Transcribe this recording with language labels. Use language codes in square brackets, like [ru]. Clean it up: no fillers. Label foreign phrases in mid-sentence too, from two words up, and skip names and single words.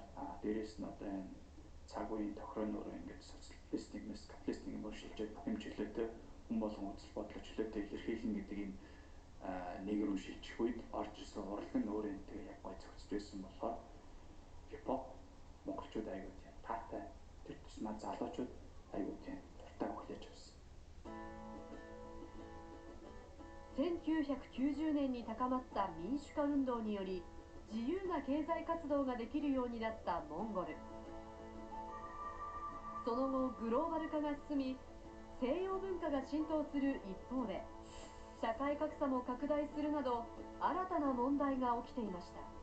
[mn] Дээрээс нь одоо энэ цаг үеийн тохироонд ингээд социалистик, капиталистик юм шилжээд хэмжлээтэй хүн болгон үзэл бодлоо чөлөөтэй илэрхийлнэ гэдэг юм нэг рүү шилжих үед орж ирсэн урлаг нь өөрөө тэгээ яг гой зохицож байсан болохоор хипхоп монголчууд аягүй тийм таатай тэр тусмаа залуучууд аягүй тийм дуртай хүлээж авсан. [ja] 1990 年に高まった民主化運動により自由な経済活動ができるようになったモンゴル。その後グローバル化が進み西洋文化が浸透する一方で社会格差も拡大するなど新たな問題が起きていました。